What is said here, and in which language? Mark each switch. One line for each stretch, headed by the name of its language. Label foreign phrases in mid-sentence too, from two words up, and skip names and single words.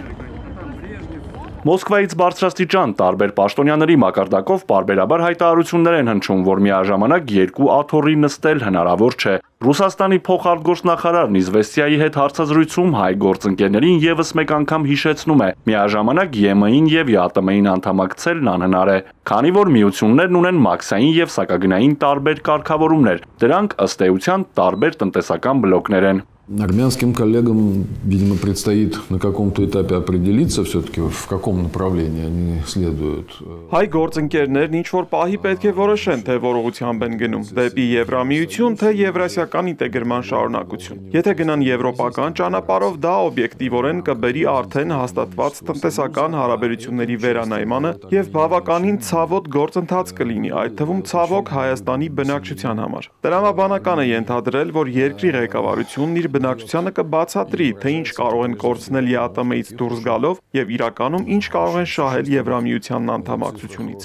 Armenian: Մոսկվայից բարձրաստիճան տարբեր պաշտոնյաների մակարդակով պարբերաբար հայտարարություններ են հնչում, որ միաժամանակ երկու աթոռի նստել հնարավոր չէ։ Ռուսաստանի փոխարտգործնախարարն Իզվեստիայի հետ հարցազրույցում հայ գործընկերներին եւս մեկ անգամ հիշեցնում է, միաժամանակ ԵՄ-ին եւ ԵԱՏՄ-ին անդամակցելն անհնար է, քանի որ միություններն ունեն մաքսային եւ սակագնային տարբեր կարգավորումներ, դրանք ըստ էության տարբեր տնտեսական բլոկներ են։
Russian: Армянским коллегам, видимо, предстоит на каком-то этапе определиться все-таки, в каком направлении они следуют.
Armenian: Հայ գործընկերներն ինչ-որ պահի պետք է որոշեն, թե որ ուղղությամբ են գնում, դեպի Եվրամիություն, թե եվրասիական ինտեգրման շարունակություն։ Եթե գնան եվրոպական ճանապարհով, դա օբյեկտիվորեն կբերի արդեն հաստատված տնտեսական հարաբերությունների վերանայմանը եւ բավականին ցավոտ գործընթաց կլինի, այդ թվում ցավոք Հայաստանի բնակչության համար։ Տրամաբանական է ենթադրել, որ երկրի ղեկավարությունն իր բնակչությանը կբացատրի, թե ինչ կարող են կորցնել ԵԱՏՄ-ից դուրս գալով եւ իրականում ինչ կարող են շահել Եվրամիությանն անդամակցությունից։